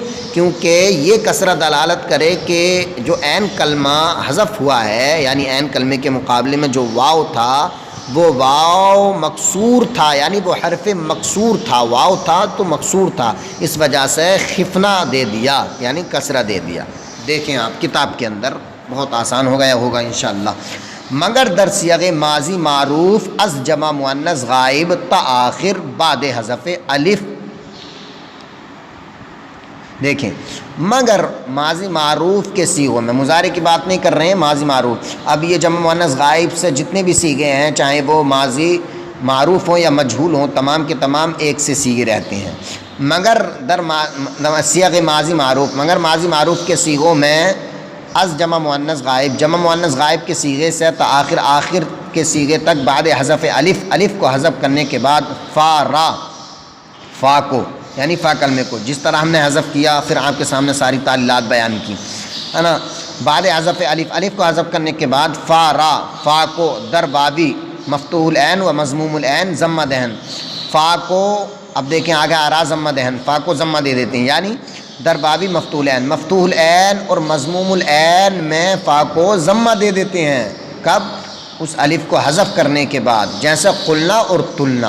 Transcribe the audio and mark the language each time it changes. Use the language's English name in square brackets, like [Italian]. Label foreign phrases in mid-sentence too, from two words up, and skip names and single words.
[Urdu] کیونکہ یہ کسرہ دلالت کرے کہ جو عین کلمہ حذف ہوا ہے، یعنی عین کلمے کے مقابلے میں جو واو تھا وہ واو مکسور تھا، یعنی وہ حرف مکسور تھا، واو تھا تو مکسور تھا، اس وجہ سے خفنا دے دیا یعنی کسرہ دے دیا. دیکھیں آپ کتاب کے اندر بہت آسان ہو گیا ہوگا انشاءاللہ. [Persian] مگر در صیغ ماضی معروف از جمع مؤنث غائب تا آخر بعد حذف الف. [Urdu] دیکھیں مگر ماضی معروف کے صیغوں میں، مضارع کی بات نہیں کر رہے ہیں، ماضی معروف. اب یہ جمع مؤنث غائب سے جتنے بھی صیغے ہیں، چاہے وہ ماضی معروف ہوں یا مجہول ہوں، تمام کے تمام ایک سے صیغے رہتے ہیں. [Persian] مگر در صیغ ماضی معروف، [Urdu] مگر ماضی معروف کے صیغوں میں [Persian] از جمع مؤنث غائب، [Urdu] جمع مؤنث غائب کے صیغے سے [Persian] تا آخر [Urdu] کے صیغے تک [Persian] بعد حذف الف [Urdu] کو حذف کرنے کے بعد فا کو یعنی فا کلمے کو، جس طرح ہم نے حذف کیا پھر آپ کے سامنے ساری تعلیلات بیان کی ہے نا. [Persian] بعد حذف الف [Urdu] کو حذف کرنے کے بعد فا کو [Persian] در بابی مفتوح العین و مضموم العین ضمہ دہن. [Urdu] فا کو اب دیکھیں آگے آرا [Persian] ضمہ دہن، [Urdu] فا کو ضمہ دے دیتے ہیں، یعنی [Persian] در بابی مفتوح العین، [Urdu] مفتوح العین اور مضموم العین میں فا کو ضمہ دے دیتے ہیں. کب؟ اس الف کو حذف کرنے کے بعد، جیسے قلنا اور تلنا.